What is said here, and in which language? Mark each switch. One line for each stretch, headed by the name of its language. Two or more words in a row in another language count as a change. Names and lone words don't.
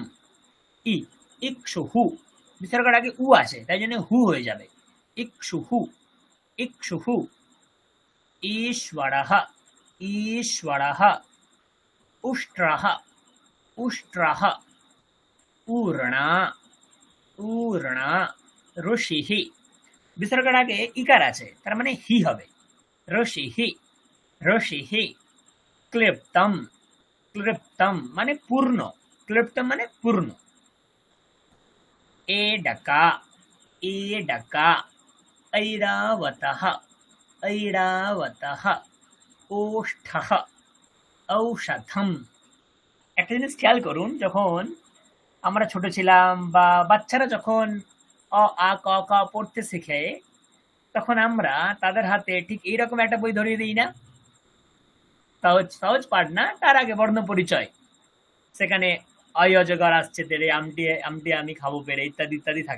Bangla: ই, ইকশুহু, বিসর্গের আগে উ আছে তাই জন্য হু হয়ে যাবে।
Sanskrit: ইকশুহু, ইকশুহু। ঈশ্বরः, ঈশ্বরः। উষ্ট্রः, উষ্ট্রः। ऊर्णा, ऊर्णा। ऋषिः,
Bangla: বিসর্গের আগে ইকার আছে তার মানে হি হবে।
Sanskrit: ঋষিः, ঋষিः। ক্লিপ্তম, ক্লিপ্তম
Bangla: মানে পূর্ণ, ক্লিপ্তম মানে পূর্ণ।
Sanskrit: एडका, एडका। ऐरावतः, ऐरावतः। ओष्ठः, औषधम।
Bangla: একটা জিনিস খেয়াল করুন, যখন আমরা ছোট ছিলাম বা বাচ্চারা যখন অ আ ক খ পড়তে শেখে, তখন আমরা তাদের হাতে ঠিক এইরকম একটা বই ধরিয়ে দিই না? সহজ সহজ পাঠ না, তার আগে বর্ণ পরিচয়, সেখানে অয় অজগর আসছে তেরে, আমটি আমটি আমি খাবো পেরে, ইত্যাদি ইত্যাদি থাকে।